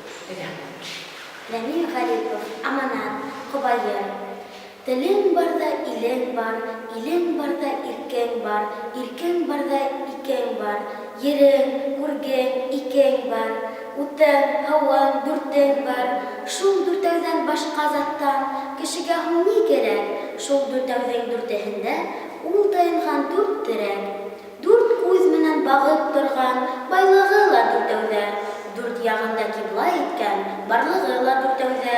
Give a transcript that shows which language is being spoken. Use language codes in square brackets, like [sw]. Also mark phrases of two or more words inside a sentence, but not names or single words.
[ba] Рамил Гарипов, Аманат, Кобайыр. Телең барда илең бар, илең барда иркең бар, иркең барда икең бар, ерең, күргең, икең бар, утың, һауаң, дүртең бар. Шул дүртәүҙән башҡа заттан кешегә һуң ни кәрәк? Шул дүртәүҙең дүртеһендә ул таянған дүрт терәк. Дүрт күҙ менән бағып торған байлығы ла дүртәүҙә. Дүрт яғында кибла иткән барлығы ла дүртәүҙә.